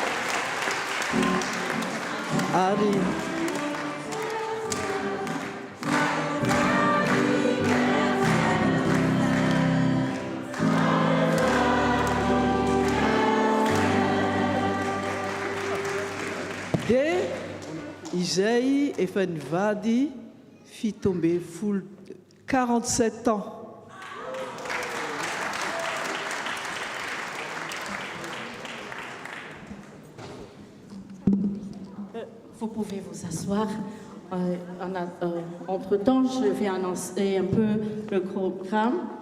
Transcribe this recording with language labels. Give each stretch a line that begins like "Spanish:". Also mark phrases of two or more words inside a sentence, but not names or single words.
Malagasy: ary dia izay efa nivady fito amby folo 47 ans.
French: Vous pouvez vous asseoir. Entre-temps, je vais annoncer un peu le programme.